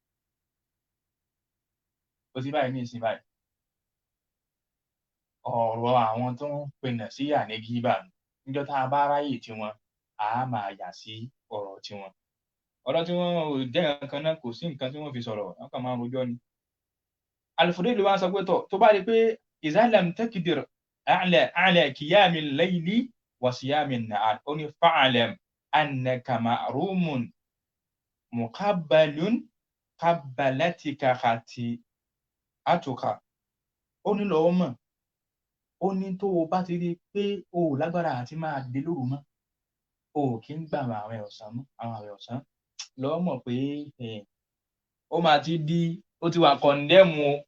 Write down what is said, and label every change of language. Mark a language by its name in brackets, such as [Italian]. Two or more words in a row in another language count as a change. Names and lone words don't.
[Yoruba] ó sì báyìí ní ìsìn báyìí ọ̀rọ̀ àwọn tó ń pinna sí ànégíbà níjọ́ tá a bá ráyè tiwọn a máa yà sí ọ̀rọ̀ tiwọn ọ̀rọ̀ tí wọ́n ò jẹ́ nǹkan náà kò sí nǹkan tí wọ́n fi sọ̀rọ̀ wọ́n kàn máa rojọ́ ni. Al-Fudayl wá sọ pé tó bá rí pé [Arabic] إذا لم تقدر على قيام الليل و صيام النهار [Yoruba] ó ní [Arabic] فاعلم أنك محروم مكبل كبلتك خطيئتك [Yoruba] ó ní lọ́wọ́ mọ̀ ó ní tó o bá ti rí pé o ò lágbára àti máa dé lóru mọ́ o kì í gbà àwọn àwẹ̀ ọ̀sán lọ́wọ́ mọ̀ pé ó máa ti di ó ti wà kọ̀ndẹ́mù